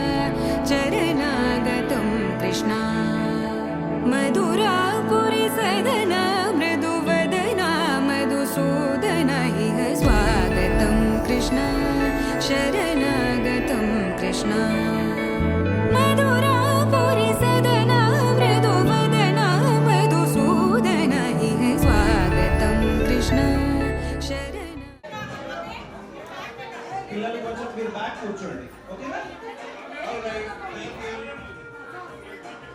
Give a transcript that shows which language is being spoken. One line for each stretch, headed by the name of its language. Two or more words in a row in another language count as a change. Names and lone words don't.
Sanskrit: चरणागतं कृष्ण मधुरापुरी सदन मृदुवदन मधुसूदन इह स्वागतं कृष्ण शरणागतं कृष्ण मधुरापुरी सदन मृदुवदन मधुसूदन इह स्वागतं कृष्ण शरण
Telugu: పిల్లలు కొంచెం మీరు బ్యాక్ కూర్చోండి ఓకేనా
English: alright thank you